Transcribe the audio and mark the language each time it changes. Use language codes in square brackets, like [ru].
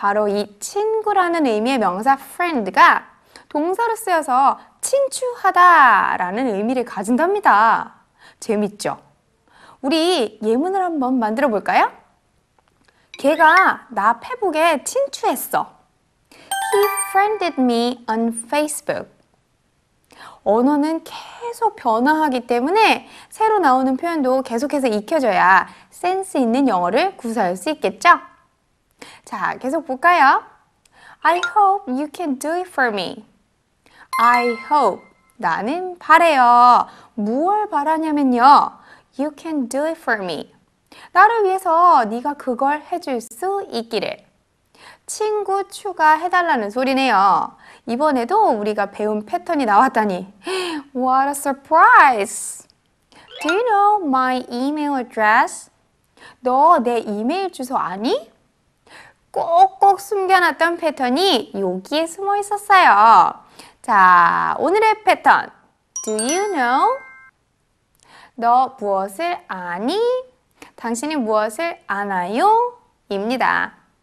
[ko] 바로 이 친구라는 의미의 명사 friend가 동사로 쓰여서 친추하다 라는 의미를 가진답니다. 재밌죠? 우리 예문을 한번 만들어 볼까요? 걔가 나 페북에 친추했어. [en] He friended me on Facebook. [ko] 언어는 계속 변화하기 때문에 새로 나오는 표현도 계속해서 익혀줘야 센스 있는 영어를 구사할 수 있겠죠? 자, 계속 볼까요? [en] I hope you can do it for me. I hope. [ko] 나는 바래요. 무엇을 바라냐면요. [en] You can do it for me. [ko] 나를 위해서 네가 그걸 해줄 수 있기를. 친구 추가해달라는 소리네요. 이번에도 우리가 배운 패턴이 나왔다니. [en] What a surprise! Do you know my email address? [ko] 너 내 이메일 주소 아니? 꼭꼭 숨겨놨던 패턴이 여기에 숨어 있었어요. 자, 오늘의 패턴. [en] Do you know? [ko] 너 무엇을 아니? 당신이 무엇을 아나요? 입니다.